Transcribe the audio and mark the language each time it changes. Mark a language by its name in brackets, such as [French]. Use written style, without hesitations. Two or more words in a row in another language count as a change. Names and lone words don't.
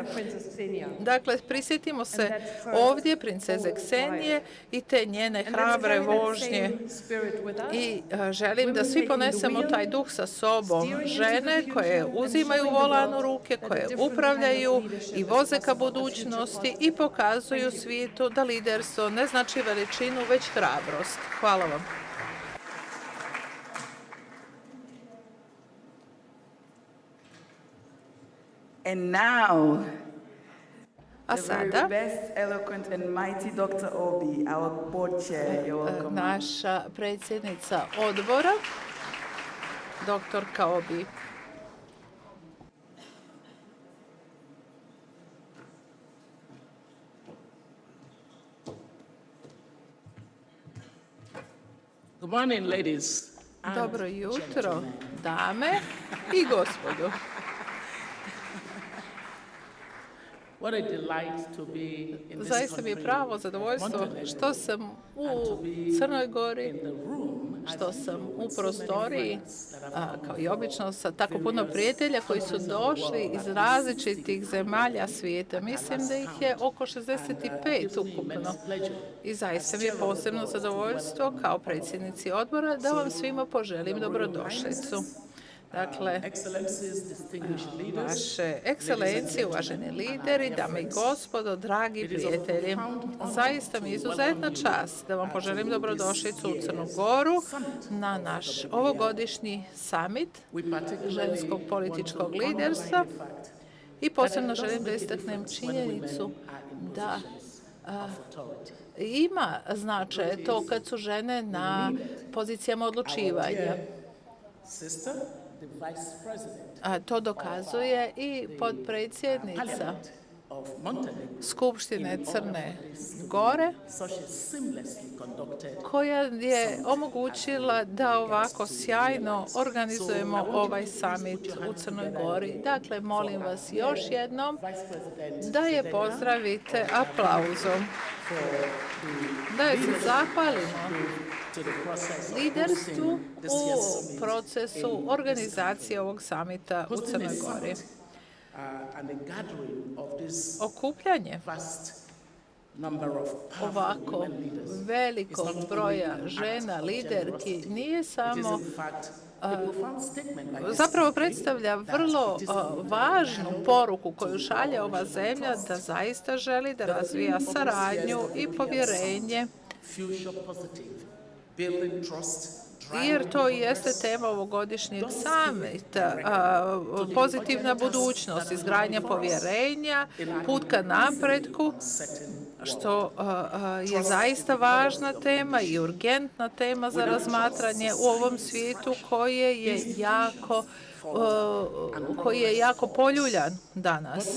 [Serbian] Dakle, prisjetimo se ovdje princeze Ksenije i te njene hrabre vožnje i želim da svi ponesemo taj duh sa sobom. Žene koje uzimaju volan u ruke, koje upravljaju i voze ka budućnosti i pokazuju svijetu da liderstvo ne znači veličinu, već hrabrost. Hvala vam. [English] And now, [Serbian] A [English] the very [Serbian] sada, [English] best, eloquent and mighty Dr. Obi, our board chair. You're welcome. [Serbian] naša predsjednica odbora, doktorka Obi. [English] Good morning, ladies. and [Serbian] Dobro jutro, [English] gentlemen. [Serbian] dame i gospodo. [English] What a delight to be in this [Serbian] Zaista mi je [English] country, [Serbian] pravo zadovoljstvo Montenegro, što sam u [English] and to be [Serbian] Crnoj Gori, [English] in the room [Serbian] što sam u prostoriji, kao i obično, sa tako puno prijatelja koji su došli iz različitih zemalja svijeta. Mislim da ih je oko 65 ukupno. I zaista mi je posebno zadovoljstvo kao predsjednici odbora da vam svima poželim dobrodošlicu. Dakle, [English] Excellencies, distinguished leaders, [Serbian] vaše ekscelencije, uvaženi lideri, dame i gospodo, dragi prijatelji, zaista mi je izuzetna čast da vam poželim dobrodošlicu u Crnu Goru na naš ovogodišnji summit ženskog političkog liderstva i posebno želim da istaknem činjenicu da ima značaje to kad su žene na pozicijama odlučivanja. [English] sister, the vice president, [Serbian] To dokazuje i potpredsjednica [English] parliament of Montenegro, [Serbian] Skupštine Crne Gore, [English] such a seamlessly conducted. [Serbian] koja je omogućila da ovako sjajno organizujemo ovaj summit u Crnoj Gori. Dakle, molim vas još jednom da je pozdravite aplauzom, da joj se zahvalimo liderstvu u procesu organizacije ovog samita u Crnoj Gori. [English] And the gathering of this [Serbian] Okupljanje [English] vast number of powerful [Serbian] ovako [English] women leaders [Serbian] velikog broja žena, liderki, nije samo zapravo predstavlja vrlo važnu poruku koju šalje ova zemlja da zaista želi da razvija saradnju i povjerenje, jer to jeste tema ovogodišnjeg samita, pozitivna budućnost, izgradnja povjerenja, put ka napretku, što je zaista važna tema i urgentna tema za razmatranje u ovom svijetu koji je jako poljuljan danas.